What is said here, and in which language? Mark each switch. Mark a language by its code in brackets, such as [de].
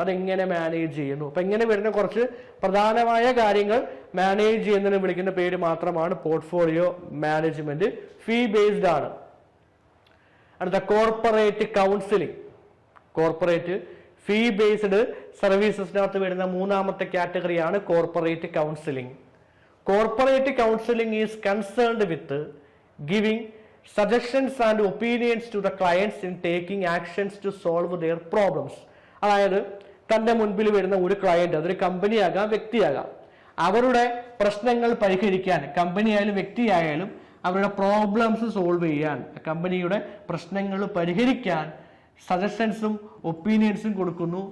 [ml] അതെങ്ങനെ മാനേജ് ചെയ്യുന്നു. അപ്പൊ ഇങ്ങനെ വരുന്ന കുറച്ച് പ്രധാനമായ കാര്യങ്ങൾ മാനേജ് ചെയ്യുന്നതിന് വിളിക്കുന്ന പേര് മാത്രമാണ് പോർട്ട്ഫോളിയോ മാനേജ്മെന്റ്. ഫീ ബേസ്ഡ് ആണ്. അടുത്ത കോർപ്പറേറ്റ് കൗൺസിലിംഗ്. കോർപ്പറേറ്റ് ഫീ ബേസ്ഡ് സർവീസസിനകത്ത് വരുന്ന മൂന്നാമത്തെ കാറ്റഗറിയാണ് corporate counselling. [en] Corporate counselling is concerned with giving suggestions and opinions to the clients in taking actions to solve their problems. [ml] അതായത് തന്റെ മുൻപിൽ വരുന്ന ഒരു ക്ലയന്റ്, അതൊരു കമ്പനിയാകാം, വ്യക്തിയാകാം, അവരുടെ പ്രശ്നങ്ങൾ പരിഹരിക്കാൻ, കമ്പനിയായാലും വ്യക്തിയായാലും അവരുടെ പ്രോബ്ലംസ് സോൾവ് ചെയ്യാൻ, കമ്പനിയുടെ പ്രശ്നങ്ങൾ പരിഹരിക്കാൻ സജഷൻസും ഒപ്പീനിയൻസും കൊടുക്കുന്നു.